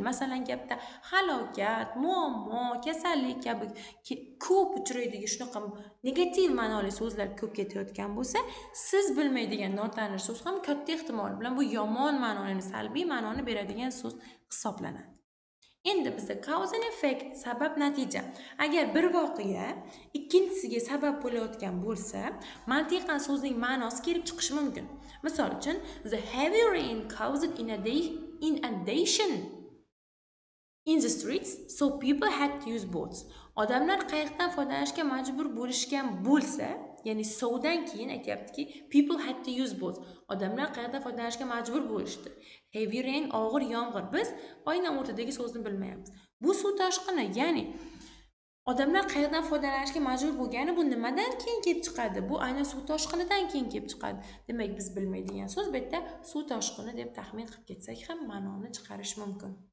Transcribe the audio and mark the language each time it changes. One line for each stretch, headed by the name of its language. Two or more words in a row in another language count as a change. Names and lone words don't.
Uzbek: Masalan, gapda halokat, muammo, kasallik kabi ko'p uchraydigan shunaqa negativ ma'noli so'zlar ko'p ketayotgan bo'lsa, siz bilmaydigan notanish so'z ham katta ehtimol bilan bu yomon ma'noni, salbiy ma'noni beradigan so'z hisoblanadi. Endi bizda
English: cause and effect,
Uzbek: sabab natija. Agar bir voqea ikkinchisiga sabab bo'layotgan bo'lsa, mantiqan so'zning ma'nosi kelib chiqishi mumkin. Misol uchun,
English: the heavy rain caused inundation in the streets, so people had to use boats.
Uzbek: Odamlar qayiqdan foydalanishga majbur bo'lishgan bo'lsa, ya'ni sovdan keyin aytayaptiki,
English: people had to use boats.
Uzbek: Odamlar qayiqdan foydalanishga majbur bo'lishdi.
English: Heavy rain,
Uzbek: og'ir yomg'ir. Biz aynan o'rtadagi so'zni bilmayapmiz. Bu suv toshqini, ya'ni odamlar qayiqdan foydalanishga majbur bo'lgani bu nimadan keyin kelib chiqadi? Bu aynan suv toshqinidan keyin kelib chiqadi. Demak, biz bilmaydigan so'z bu yerda suv toshqini deb taxmin qilib ketsak ham ma'noni chiqarish mumkin.